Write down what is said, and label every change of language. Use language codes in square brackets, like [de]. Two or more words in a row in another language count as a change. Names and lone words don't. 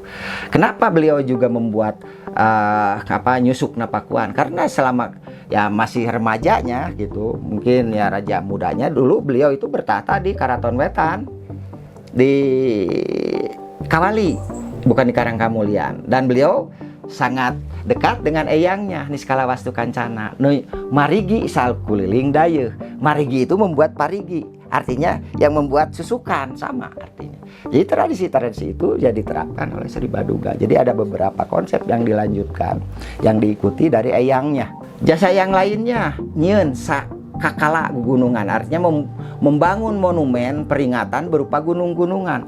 [id] Kenapa beliau juga membuat nyusuk Napakuan? Karena selama ya masih remajanya gitu, mungkin ya raja mudanya dulu, beliau itu bertahta di Karaton Wetan, di Kawali, bukan di Karangkamulian, dan beliau sangat dekat dengan eyangnya Niskala Wastu Kancana. [su] Marigi sal kuliling dayeuh. [id] Marigi itu membuat parigi, artinya yang membuat susukan, sama artinya. Jadi tradisi-tradisi itu jadi diterapkan oleh Sri Baduga. Jadi ada beberapa konsep yang dilanjutkan, yang diikuti dari eyangnya. Jasa yang lainnya, [su] nyeun kakala gunungan, [id] artinya membangun monumen peringatan berupa gunung-gunungan.